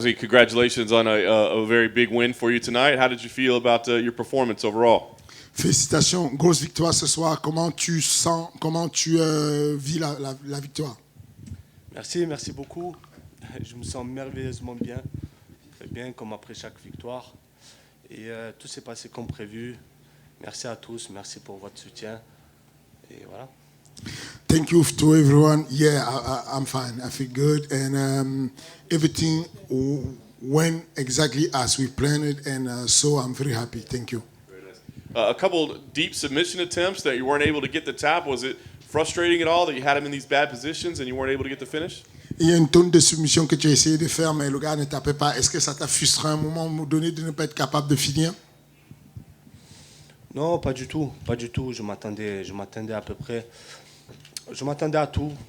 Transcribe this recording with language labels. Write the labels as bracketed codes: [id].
[en] Congratulations on a very big win for you tonight. How did you feel about your performance overall? [fr] Félicitations, grosse victoire ce soir. Comment tu sens, comment tu vis la victoire? Merci beaucoup. Je me sens merveilleusement bien, bien comme après chaque victoire. Et tout s'est passé comme prévu. Merci à tous, merci pour votre soutien. Et voilà. [en] Thank you to everyone. Yeah, I'm fine. I feel good, and everything went exactly as we planned it, and so I'm very happy. Thank you. A couple deep submission attempts that you weren't able to get the tap. Was it frustrating at all that you had him in these bad positions and you weren't able to get the finish? [fr] Il y a une tonne de submissions que tu as essayé de faire, mais le gars ne tapait pas. Est-ce que ça t'a frustré à un moment donné de ne pas être capable de finir? Non, pas du tout, pas du tout. Je m'attendais à peu près. Je m'attendais à tout.